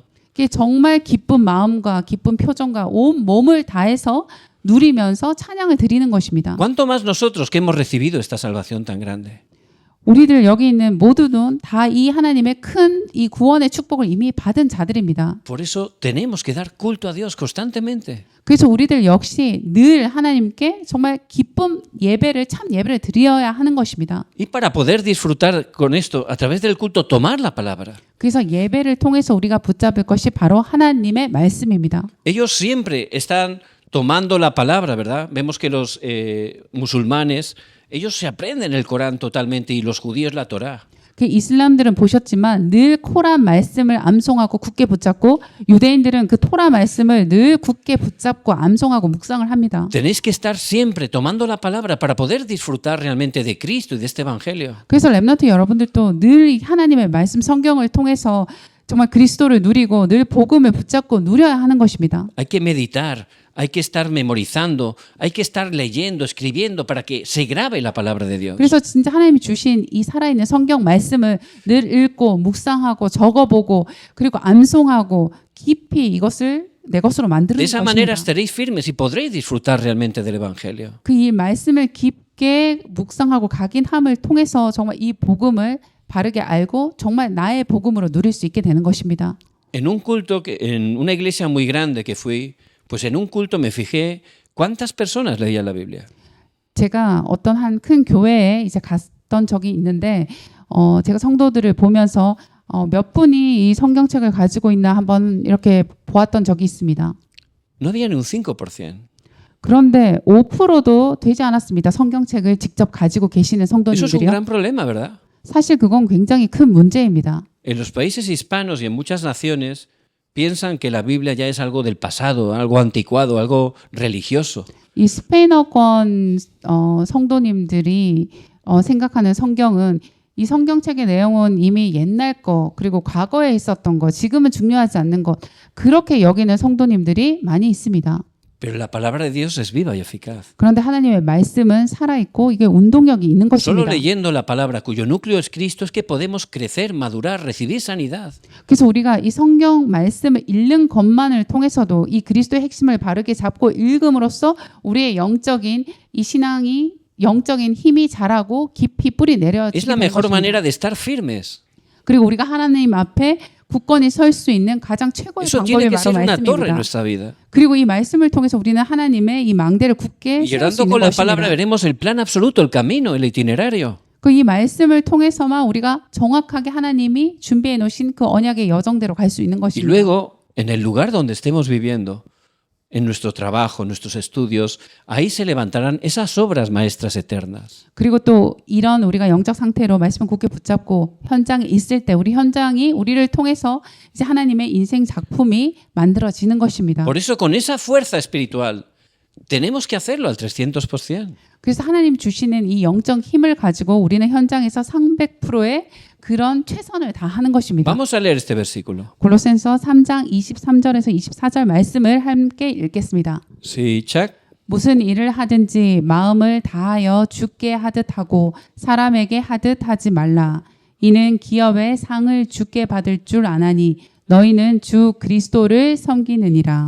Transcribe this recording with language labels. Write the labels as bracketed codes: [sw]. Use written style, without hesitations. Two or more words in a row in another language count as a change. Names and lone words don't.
[ko] 이게 정말 기쁜 마음과 기쁜 표정과 온 몸을 다해서 누리면서 찬양을 드리는 것입니다. [es] ¿Cuánto más nosotros que hemos recibido esta salvación tan grande? [ko] 우리들 여기 있는 모두는 다 이 하나님의 큰 이 구원의 축복을 이미 받은 자들입니다. [es] Por eso tenemos que dar culto a Dios constantemente. [ko] 그래서 우리들 역시 늘 하나님께 정말 기쁨 예배를 참 예배를 드려야 하는 것입니다. [es] Y para poder disfrutar con esto, a través del culto, tomar la palabra. [ko] 그래서 예배를 통해서 우리가 붙잡을 것이 바로 하나님의 말씀입니다. [es] Ellos siempre están tomando la palabra, ¿verdad? Vemos que los musulmanes, ellos se aprenden el Corán totalmente y los judíos la Torá. [ko] 그 이슬람들은 보셨지만 늘 코란 말씀을 암송하고 굳게 붙잡고 유대인들은 그 토라 말씀을 늘 굳게 붙잡고 암송하고 묵상을 합니다. [es] Tenéis que estar siempre tomando la palabra para poder disfrutar realmente de Cristo y de este Evangelio. [ko] 그래서 렘넌트 여러분들도 늘 하나님의 말씀 성경을 통해서 정말 그리스도를 누리고 늘 복음을 붙잡고 누려야 하는 것입니다. [es] Hay que meditar, hay que estar memorizando, hay que estar leyendo, escribiendo para que se grabe la palabra de Dios. [ko] 그래서 진짜 하나님이 주신 이 살아있는 성경 말씀을 늘 읽고 묵상하고 적어보고 그리고 암송하고 깊이 이것을 내 것으로 만드는 [es] De esa manera [ko] 것입니다. [es] estaréis firmes y podréis disfrutar realmente del Evangelio. [ko] 그 이 말씀을 깊게 묵상하고 각인함을 통해서 정말 이 복음을 바르게 알고 정말 나의 복음으로 누릴 수 있게 되는 것입니다. [es] En un culto, en una iglesia muy grande que fui, pues en un culto me fijé cuántas personas leían la Biblia. [ko] 제가 어떤 한 큰 교회에 이제 갔던 적이 있는데 제가 성도들을 보면서 몇 분이 이 성경책을 가지고 있나 한번 이렇게 보았던 적이 있습니다. [es] No había ni un 5%. [ko] 그런데 5%도 되지 않았습니다. 성경책을 직접 가지고 계시는 [es] Eso es un [ko] 성도님들이요. [es] gran problema, ¿verdad? [ko] 사실 그건 굉장히 큰 문제입니다. [es] En los países hispanos y en muchas naciones piensan que la Biblia ya es algo del pasado, algo anticuado, algo religioso. [ko] 이 스페인어권 성도님들이 생각하는 성경은 이 성경책의 내용은 이미 옛날 거 그리고 과거에 있었던 거 지금은 중요하지 않는 것 그렇게 여기는 성도님들이 많이 있습니다. [es] Pero la palabra de Dios es viva y eficaz. [ko] 그런데 하나님의 말씀은 살아있고 이게 운동력이 있는 [es] Solo [ko] 것입니다. [es] leyendo la palabra cuyo núcleo es Cristo es que podemos crecer, madurar, recibir sanidad. [ko] 그래서 우리가 이 성경 말씀을 읽는 것만을 통해서도 이 그리스도의 핵심을 바르게 잡고 읽음으로써 우리의 영적인 이 신앙이 영적인 힘이 자라고 깊이 뿌리 [es] Es [ko] 내려지게 [es] la [ko] 되는 [es] mejor [ko] 것입니다. [es] manera de estar firmes. [ko] 그리고 우리가 하나님 앞에 굳건히 설 수 있는 가장 최고의 [es] Eso [ko] 방법이 [es] tiene que [ko] 바로 [es] ser una torre en [ko] 말씀입니다. [es] nuestra vida. [ko] 그리고 이 말씀을 통해서 우리는 하나님의 이 망대를 굳게 [es] Y [ko] 세울 수 [es] orando [ko] 있는 [es] con la palabra [ko] 것입니다. [es] veremos el plan absoluto, el camino, el itinerario. [ko] 그 이 말씀을 통해서만 우리가 정확하게 하나님이 준비해 놓으신 그 언약의 여정대로 갈 수 있는 [es] Y [ko] 것입니다. [es] luego, en el lugar donde estemos viviendo, en nuestro trabajo, en nuestros estudios, ahí se levantarán esas obras maestras eternas. [ko] 그리고 또 이런 우리가 영적 상태로 말씀을 굳게 붙잡고 현장에 있을 때 우리 현장이 우리를 통해서 이제 하나님의 인생 작품이 만들어지는 것입니다. [es] Por eso, con esa fuerza espiritual, tenemos que hacerlo al 300%. [ko] 그래서 하나님 주시는 이 영적 힘을 가지고 우리는 현장에서 300%의 그런 최선을 다하는 것입니다. [es] Vamos a leer este versículo. [ko] 골로새서 3장 23절에서 24절 말씀을 함께 읽겠습니다. 시작. 무슨 일을 하든지 마음을 다하여 주께 하듯 하고 사람에게 하듯 하지 말라. 이는 기업의 상을 주께 받을 줄 아나니 너희는 주 그리스도를 섬기느니라.